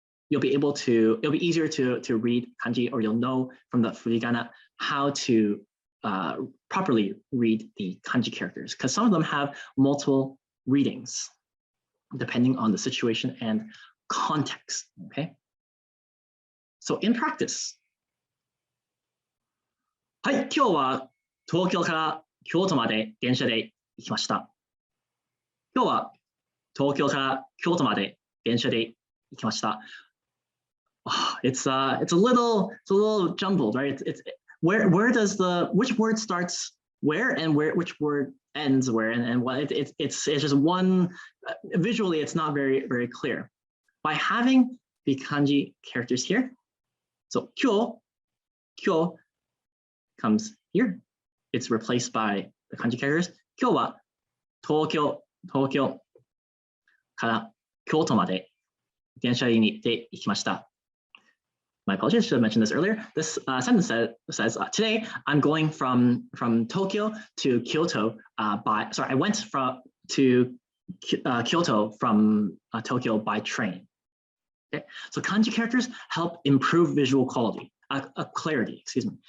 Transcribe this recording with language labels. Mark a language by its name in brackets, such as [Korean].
[English] you'll be able to, it'll be easier to read kanji, or you'll know from the furigana how to properly read the kanji characters, because some of them have multiple readings depending on the situation and context, okay? So in practice, [Japanese] はい、今日は東京から京都まで電車で行きました。今日は東京から京都まで電車で行きました。 [English] It's a little jumbled, right? It's where does which word starts where and which word ends where, and what it's just one, visually it's not very clear. By having the kanji characters here, so kyo comes here, it's replaced by the kanji characters. [Japanese] 今日は東京から京都まで電車にで行きました。 [English] My apologies, I should have mentioned this earlier. This sentence says today I'm going from Tokyo to Kyoto I went to Kyoto from Tokyo by train. Okay, so kanji characters help improve visual quality, clarity, excuse me.